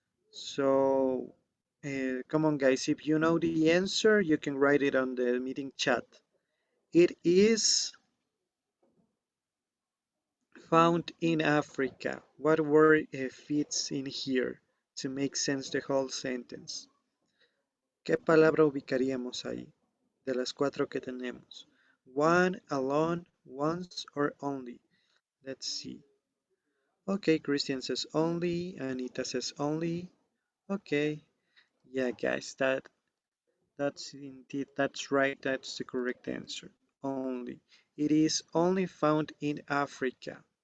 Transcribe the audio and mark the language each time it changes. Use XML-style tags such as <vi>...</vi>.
<en>So come on, guys, if you know the answer, you can write it on the meeting chat. It is found in Africa. What word fits in here to make sense the whole sentence?</en> <es>¿Qué palabra ubicaríamos ahí de las 4 que tenemos?</es> <en>One, alone, once, or only? Let's see. Okay, Christian says only, Anita says only. Okay, yeah, guys, that's right. That's the correct answer. Only. It is only found in Africa.</en>